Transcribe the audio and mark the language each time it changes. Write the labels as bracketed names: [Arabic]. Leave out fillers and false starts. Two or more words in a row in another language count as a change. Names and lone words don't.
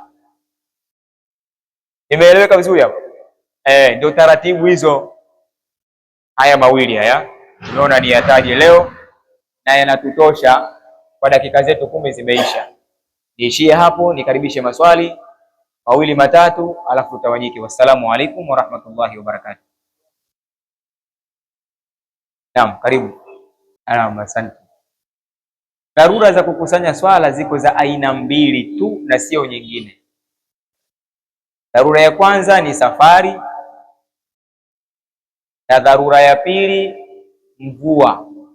[Swahili] Imeeleweka vizuri hapo? Ndio taratibu hizo. Haya mawili haya tunaona ni yataje leo na yanatutosha kwa dakika zetu 10 zimeisha. Niishie hapo, nikaribishe maswali mawili matatu alafu tutawanyike. [Arabic] والسلام عليكم ورحمة الله وبركاته. [Swahili] Naam, karibu. Naam, asante. Dharura za kukusanya swala ziko za aina mbili tu na sio nyingine. Dharura ya kwanza ni safari na dharura ya pili mvua.